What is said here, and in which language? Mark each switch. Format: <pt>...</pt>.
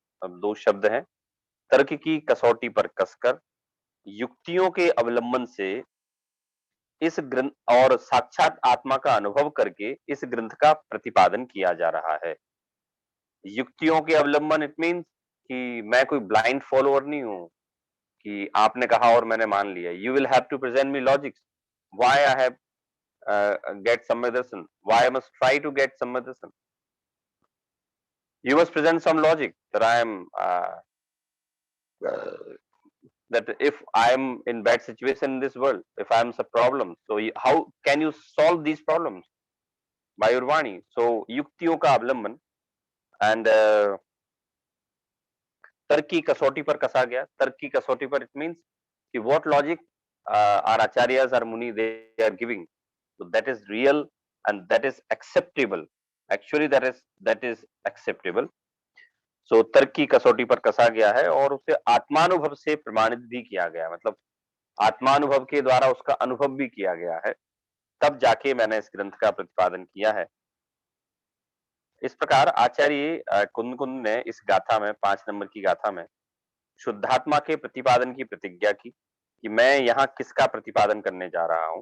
<hi>अब दो शब्द हैं, तर्क की कसौटी पर कसकर, युक्तियों के अवलंबन से इस ग्रंथ और साक्षात आत्मा का अनुभव करके इस ग्रंथ का प्रतिपादन किया जा रहा है। युक्तियों के अवलंबन</hi> <en>it means</en> <hi>कि मैं कोई</hi> <en>blind follower</en> <hi>नहीं हूं कि आपने कहा और मैंने मान लिया।</hi> <en>You will have to present me logics why I have get Samyak Darshan. Why I must try to get Samyak Darshan? You must present some logic that I am uh, that if I am in bad situation in this world, if I am some problem, so how can you solve these problems by your वाणी?</en> <hi>So युक्तियों का अवलंबन and तर्क की कसौटी पर कसा गया। तर्क की कसौटी पर</hi> <en>it means कि what logic our acharyas or muni they are giving, so that is real and that is acceptable. Actually that is acceptable.</en> <hi>सो तर्क की कसौटी पर कसा गया है और उसे आत्मानुभव से प्रमाणित भी किया गया है, मतलब आत्मानुभव के द्वारा उसका अनुभव भी किया गया है, तब जाके मैंने इस ग्रंथ का प्रतिपादन किया है। इस प्रकार आचार्य कुंद कुंद ने इस गाथा में 5 नंबर की गाथा में शुद्धात्मा के प्रतिपादन की प्रतिज्ञा की कि मैं यहाँ किसका प्रतिपादन करने जा रहा हूँ।</hi>